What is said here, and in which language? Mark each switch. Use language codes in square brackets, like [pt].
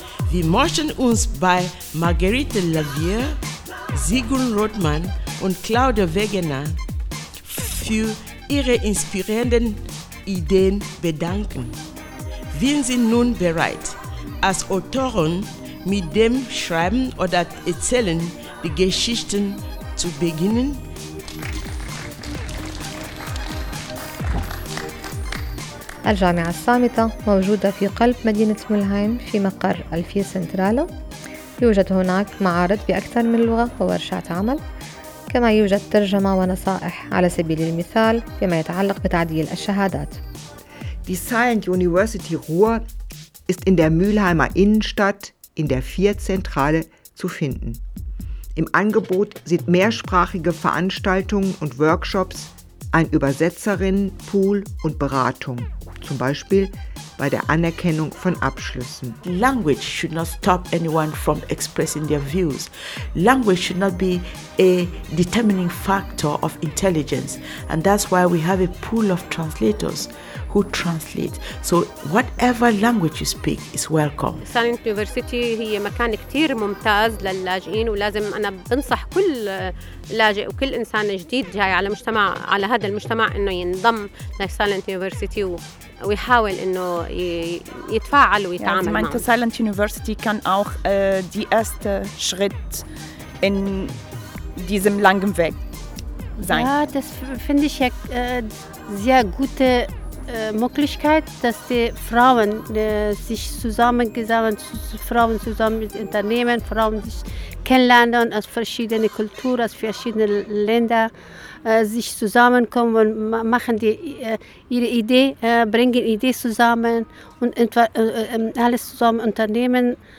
[de] Wir möchten uns bei Margarete Lavier, Sigrun Rottmann und Claudia Wegener für ihre inspirierenden Ideen bedanken. Wir sind nun bereit, als Autoren mit dem Schreiben oder Erzählen die Geschichten zu beginnen. [ar] الجامعة الصامتة موجودة في قلب مدينة مولهايم في مقر ألفية سنترالة. يوجد هناك معارض بأكثر من لغة وورشات عمل، كما يوجد ترجمة ونصائح على سبيل المثال فيما يتعلق بتعديل الشهادات. [de] Die Silent University Ruhr ist in der Mülheimer Innenstadt in der Vierzentrale zu finden. Im Angebot sind mehrsprachige Veranstaltungen und Workshops, ein Übersetzerinnenpool und Beratung, zum Beispiel bei der Anerkennung von Abschlüssen. [en] Language should not stop anyone from expressing their views. Language should not be a determining factor of intelligence. And that's why we have a pool of translators who translate. So whatever language you speak is welcome. [ar] Silent University هي مكان كتير ممتاز للاجئين ولازم أنا بنصح كل لاجئ وكل إنسان جديد جاي على مجتمع على هذا المجتمع إنه ينضم لSilent University ويحاول إنه يتفاعل ويتعامل معه. [de] Meinte Silent University kann auch die erste Schritt in diesem langen Weg sein. Ja, das finde ich ja sehr gute Möglichkeit, dass die Frauen sich zusammengesammelt, Frauen zusammen mit Unternehmen, Frauen sich kennenlernen aus verschiedenen Kulturen, aus verschiedenen Ländern, sich zusammenkommen und machen die ihre Idee, bringen Idee zusammen und alles zusammen unternehmen.